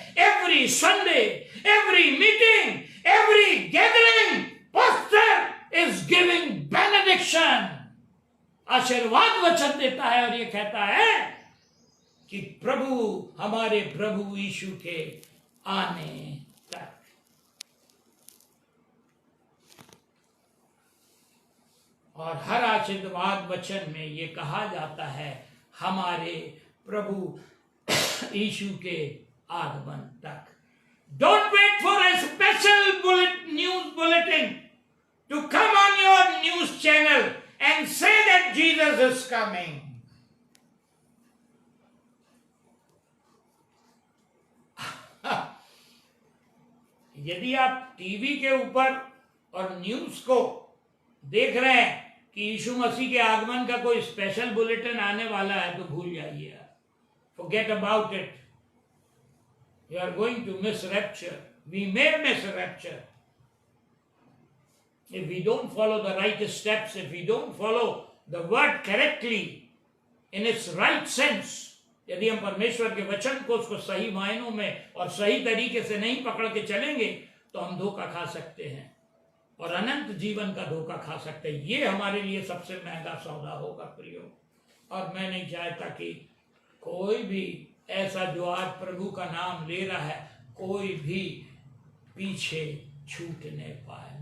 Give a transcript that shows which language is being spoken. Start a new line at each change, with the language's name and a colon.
English: every Sunday, every meeting, every gathering,
Hindi: pastor
English: is giving benediction,
Hindi: आशीर्वाद वचन देता है और ये कहता है कि प्रभु, हमारे प्रभु यीशु के आने तक। और हर आशीर्वाद वचन में ये कहा जाता है हमारे प्रभु यीशु के आगमन तक।
English: Don't wait for a special news bulletin to come on your news channel and say that Jesus is coming.
Hindi: यदि आप टीवी के ऊपर और न्यूज को देख रहे हैं कि यीशु मसीह के आगमन का कोई स्पेशल बुलेटिन आने वाला है, तो भूल जाइए,
English: forget about it. You are going to miss rapture. We may miss rapture if we don't follow the right steps, if we don't follow the word correctly in its right sense.
Hindi: यदि हम परमेश्वर के वचन को, उसको सही मायनों में और सही तरीके से नहीं पकड़ के चलेंगे, तो हम धोखा खा सकते हैं और अनंत जीवन का धोखा खा सकते हैं। ये हमारे लिए सबसे महंगा सौदा होगा प्रियो। और मैं नहीं चाहता कि कोई भी ऐसा जो आज प्रभु का नाम ले रहा है, कोई भी पीछे छूट नहीं पाए।